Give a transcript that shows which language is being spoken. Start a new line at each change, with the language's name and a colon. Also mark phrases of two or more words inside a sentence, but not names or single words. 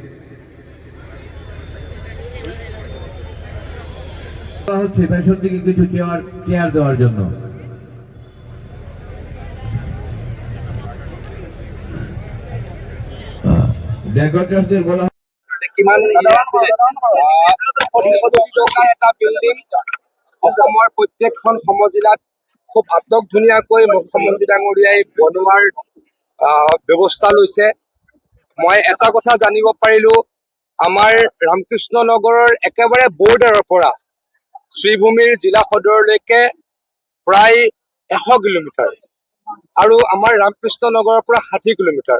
Bangla: হচ্ছে পেছন দিকে কিছু চেয়ার দেওয়ার জন্য। ডেকোরেটরদের বলা
Assamese: এটা বিল্ডিং অসমৰ প্ৰত্যেকখন সমজিলাত খুব আটক ধুনীয়াকৈ মুখ্যমন্ত্ৰী ডাঙৰীয়াই বনোৱাৰ ব্যৱস্থা লৈছে। মই এটা কথা জানিব পাৰিলো, আমাৰ ৰামকৃষ্ণনগৰৰ একেবাৰে বৰ্ডাৰৰ পৰা শ্ৰীভূমিৰ জিলা সদৰলৈকে প্ৰায় 100 কিলোমিটাৰ আৰু আমাৰ ৰামকৃষ্ণনগৰৰ পৰা 60 কিলোমিটাৰ।